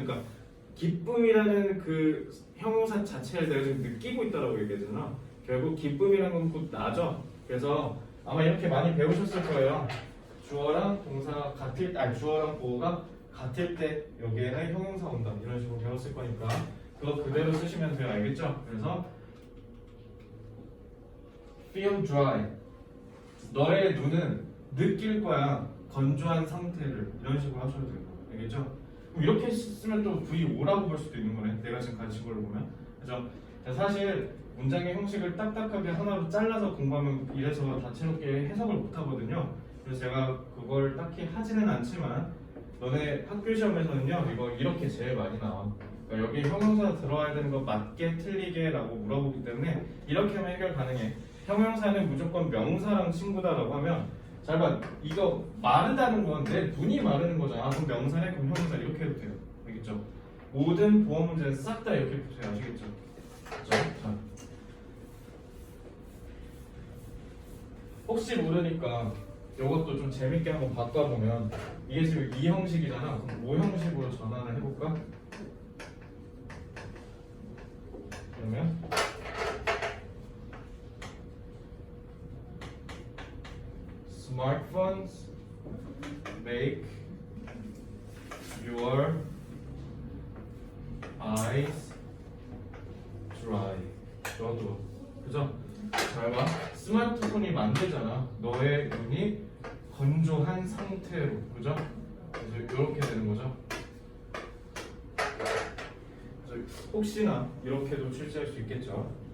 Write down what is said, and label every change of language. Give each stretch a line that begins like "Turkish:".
Korean: 그러니까 기쁨이라는 그 형용사 자체를 내가 지금 느끼고 있다라고 얘기하잖아. 결국 기쁨이라는 건 곧 나죠. 그래서 아마 이렇게 많이 배우셨을 거예요. 주어랑 동사가 같을 때, 아니 주어랑 보어가 같을 때 여기에는 형용사 온다 이런 식으로 배웠을 거니까 그거 그대로 쓰시면 돼요. 알겠죠? 그래서
English: feel dry.
Korean: 너의 눈은 느낄 거야. 건조한 상태를 이런 식으로 하셔도 되고 알겠죠? 그럼 이렇게 쓰면 또 VO라고 볼 수도 있는 거네. 내가 지금 가르친 걸로 보면. 그죠? 사실 문장의 형식을 딱딱하게 하나로 잘라서 공부하면 이래서 다채롭게 해석을 못 하거든요. 그래서 제가 그걸 딱히 하지는 않지만 너네 학교 시험에서는요 이거 이렇게 제일 많이 나와. 그러니까 여기 형용사 들어와야 되는 거 맞게 틀리게 라고 물어보기 때문에 이렇게 하면 해결 가능해. 형용사는 무조건 명사랑 친구다라고 하면 잘 봐. 이거 마르다는 건 내 눈이 마르는 거잖아. 그럼 명사네 그럼 형용사 이렇게 해도 돼요. 알겠죠? 모든 보험 문제는 싹 다 이렇게 보세요. 아시겠죠? 그렇죠? 자. 혹시 모르니까 이것도 좀 재밌게 한번 바꿔보면 이게 지금 이 형식이잖아. 그럼 뭐 형식으로 전환을 해볼까? 그러면
English: Smartphones make your eyes dry.
Korean: 저도 그죠? 잘 봐. 스마트폰이 만들잖아. 너의 눈이 건조한 상태로, 그죠? 그래서 이렇게 되는 거죠. 그래서 혹시나 이렇게도 출제할 수 있겠죠.